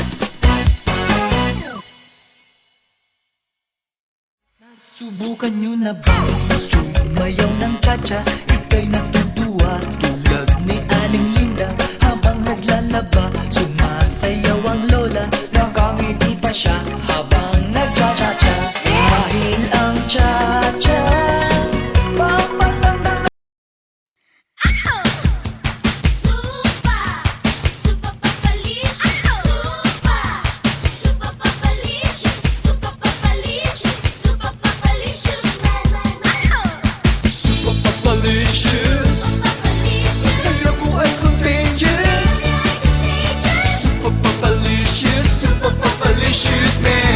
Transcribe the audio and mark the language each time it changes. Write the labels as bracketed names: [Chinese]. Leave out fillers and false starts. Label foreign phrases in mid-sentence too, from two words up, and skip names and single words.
[Filipino] Subukan nyo na ba sumayaw ng cha-cha? Ika'y natutuwa tulad ni Aling Linda, habang naglalaba sumasayaw ang lola, nakangiti pa siya habang nag-cha-cha-cha. Dahil ang cha-cha, pamatanggal. [English] Super papalicious, super papalicious, super papalicious, super papalicious, Super papalicious, [Filipino] sa'yo ko ay contagious. [English] Super papalicious, super papalicious,